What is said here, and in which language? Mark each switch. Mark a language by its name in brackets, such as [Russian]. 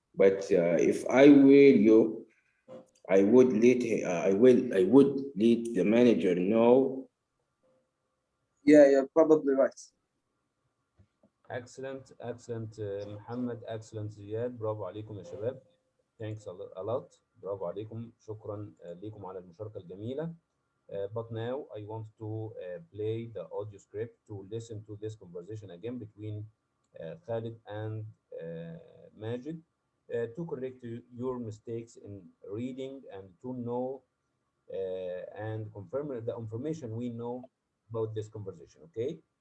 [English] But if I were you, I would I would let the manager know. Yeah, you're probably right. Excellent, excellent محمد, excellent زياد. [Arabic] برافو عليكم يا شباب. [English] Thanks a lot. [Arabic] برافو عليكم. شكرا ليكم على المشاركة الجميلة. [English] But now I want to play the audio script to listen to this conversation again between Khalid and Majid to correct your mistakes in reading and to know and confirm the information we know about this conversation. Okay.